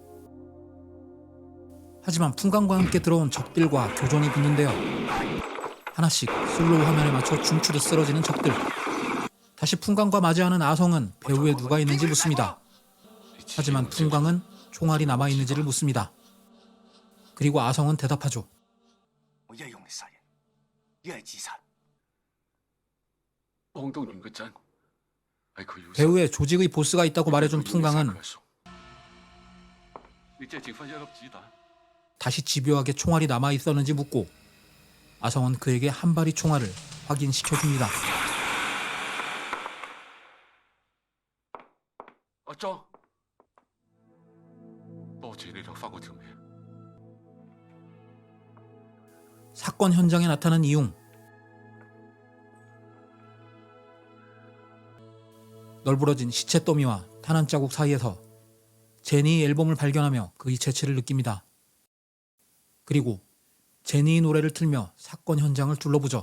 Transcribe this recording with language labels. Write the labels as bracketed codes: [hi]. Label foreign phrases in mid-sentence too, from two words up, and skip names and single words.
[ko] 하지만 풍광과 함께 들어온 적들과 교전이 붙는데요. 하나씩 슬로우 화면에 맞춰 춤추듯 쓰러지는 적들. 다시 풍광과 맞이하는 아성은 배후에 누가 있는지 묻습니다. 하지만 풍광은 총알이 남아있는지를 묻습니다. 그리고 아성은 대답하죠. [yue] 我一係用嚟殺人，一係自殺。幫東元個陣係佢要殺。 [ko] 배후에 조직의 보스가 있다고 말해준 풍광은 [yue] 你只係剩翻一粒子彈。 [ko] 다시 집요하게 총알이 남아있었는지 묻고 아성은 그에게 한 발의 총알을 확인시켜줍니다. [yue] 阿莊，多謝你留翻我條命。 [ko] 사건 현장에 나타난 이용. 널브러진 시체 더미와 탄환 자국 사이에서 제니의 앨범을 발견하며 그의 재치를 느낍니다. 그리고 제니의 노래를 틀며 사건 현장을 둘러보죠.